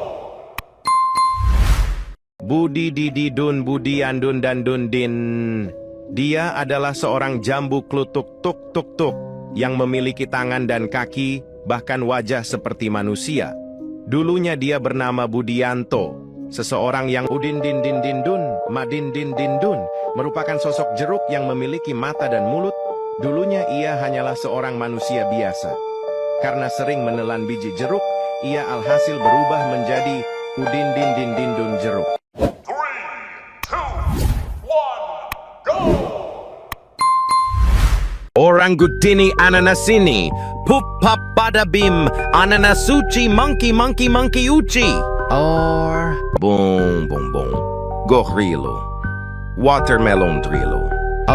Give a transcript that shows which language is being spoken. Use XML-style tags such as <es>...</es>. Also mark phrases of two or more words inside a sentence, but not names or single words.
<id>Budi Didi Dun Budi Andun dan Dundin. Dia adalah seorang jambu klutuk tuk tuk tuk yang memiliki tangan dan kaki, bahkan wajah seperti manusia. Dulunya dia bernama Budianto, seseorang yang udin din din din dun, madin din din dun, merupakan sosok jeruk yang memiliki mata dan mulut. Dulunya ia hanyalah seorang manusia biasa. Karena sering menelan biji jeruk, ia alhasil berubah menjadi udin din din din dun jeruk.</id> <en>3, 2, 1, go! Orangutini ananasini, pup pap bada bim, ananasuchi monkey monkey monkey uchi. Or boom boom boom, gorilo, watermelon drilo.</en>